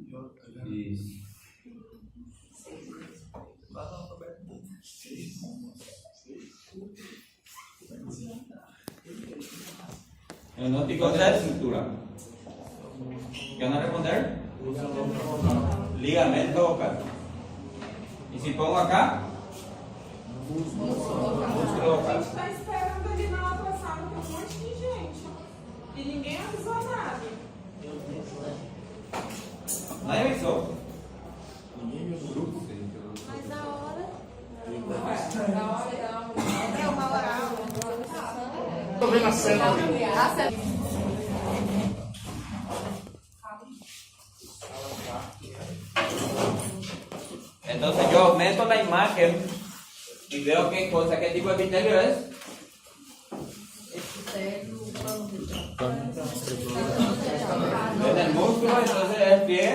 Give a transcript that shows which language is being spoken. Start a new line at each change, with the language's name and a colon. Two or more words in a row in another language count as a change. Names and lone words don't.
Spanish: Diagnósticos de estructura. ¿Qué van a responder? Ligamento vocal. Y si pongo acá, músculo vocal.
Portuguese: A gente tá esperando ali na outra sala com um monte de gente. E ninguém avisou nada.
Spanish: Nadie avisó.
Portuguese: Mas na hora. Na hora é uma hora. Tô vendo a cena ali.
Spanish: Entonces yo meto la imagen y veo qué cosa, qué tipo de epitelio es. Desde el músculo, entonces el pliegue.